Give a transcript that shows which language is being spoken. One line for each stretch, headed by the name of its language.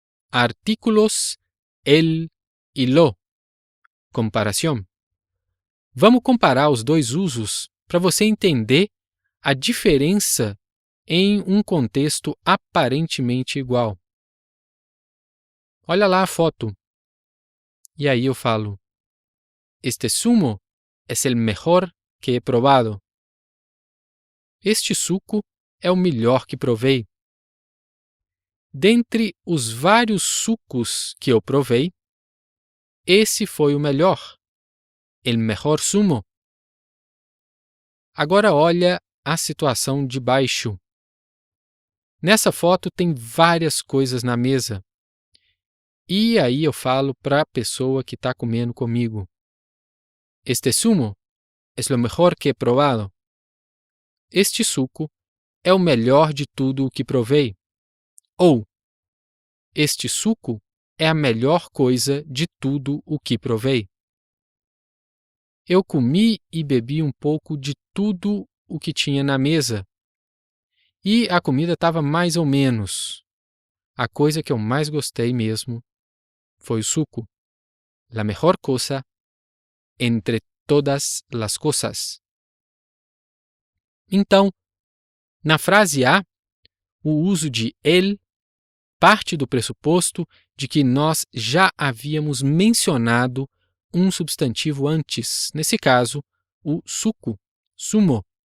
Portuguese: Artículos el e lo. Comparação. Vamos comparar os dois usos para você entender a diferença em um contexto aparentemente igual. Olha lá a foto. E aí eu falo:
Spanish: este zumo es el mejor que he probado.
Portuguese: Este suco é o melhor que provei. Dentre os vários sucos que eu provei, esse foi o melhor,
Spanish: el mejor zumo.
Portuguese: Agora olha a situação de baixo. Nessa foto tem várias coisas na mesa. E aí eu falo para a pessoa que está comendo comigo:
Spanish: este zumo es lo mejor que he probado.
Portuguese: Este suco é o melhor de tudo o que provei. Ou, este suco é a melhor coisa de tudo o que provei. Eu comi e bebi um pouco de tudo o que tinha na mesa. E a comida estava mais ou menos. A coisa que eu mais gostei mesmo foi o suco.
Spanish: La mejor cosa entre todas las cosas.
Portuguese: Então, na frase A, o uso de el parte do pressuposto de que nós já havíamos mencionado um substantivo antes, nesse caso, o suco, zumo.